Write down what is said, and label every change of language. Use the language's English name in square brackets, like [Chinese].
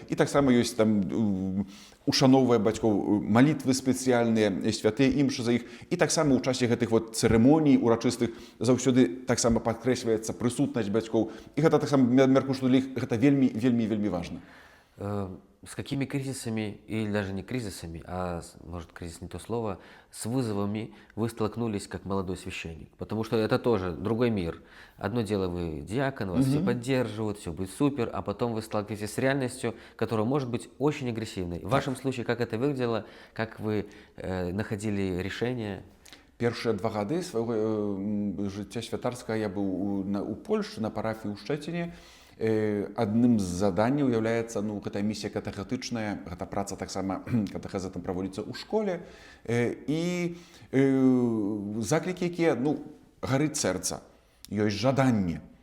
[Belarusian] І таксама ёсць там, ушаноўвае бацькоў, малітвы спецыяльныя, святыя імшы за іх. І таксама ў часе гэтых цырымоній урачыстых заўсёды таксама падкрэсліваецца прысутнасць бацькоў. І гэта таксама, мяркую, што для іх гэта вельмі важна. [Russian] С какими кризисами, или даже не кризисами, а, может, кризис не то слово, с вызовами вы столкнулись как молодой священник? Потому что это тоже другой мир. Одно дело, вы диакон, вас все поддерживают, все будет супер, а потом вы сталкиваетесь с реальностью, которая может быть очень агрессивной. В вашем случае, как это выглядело, как вы находили решение? [Belarusian] Першыя 2 гады свайго жыцця святарскага я быў у Польшчы, на парафіі ў Шчэціне. Адным з заданняў з'яўляецца гэта місія катэхетычная, гэта праца таксама катэхеза там праводзіцца ў школе. І заклікі, якія, гарыць сэрца, ёсць жаданне.